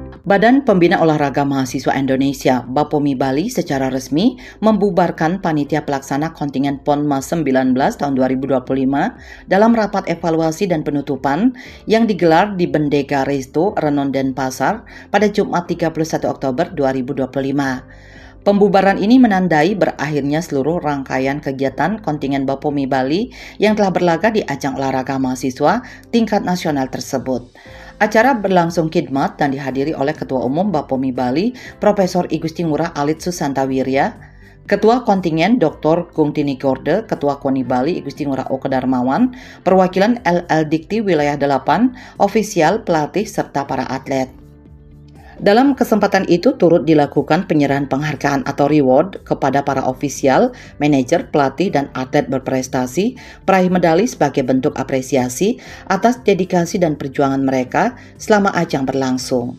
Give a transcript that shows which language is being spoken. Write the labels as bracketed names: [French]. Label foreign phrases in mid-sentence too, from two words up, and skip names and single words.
[Indonesian] Badan Pembina Olahraga Mahasiswa Indonesia (BAPOMI) Bali secara resmi membubarkan panitia pelaksana kontingen PONMAS 19 tahun 2025 dalam rapat evaluasi dan penutupan yang digelar di Bendega Resto, Renon, Denpasar pada Jumat 31 Oktober 2025. Pembubaran ini menandai berakhirnya seluruh rangkaian kegiatan kontingen BAPOMI Bali yang telah berlaga di ajang olahraga mahasiswa tingkat nasional tersebut. Acara berlangsung khidmat dan dihadiri oleh Ketua Umum BAPOMI Bali, Profesor I Gusti Ngurah Alit Susantawirya, Ketua Kontingen Dr. Gungtini Gorde, Ketua KONI Bali I Gusti Ngurah Oke Darmawan, perwakilan LL Dikti Wilayah 8, ofisial, pelatih, serta para atlet. Dalam kesempatan itu turut dilakukan penyerahan penghargaan atau reward kepada para ofisial, manajer, pelatih, dan atlet berprestasi, peraih medali sebagai bentuk apresiasi atas dedikasi dan perjuangan mereka selama ajang berlangsung.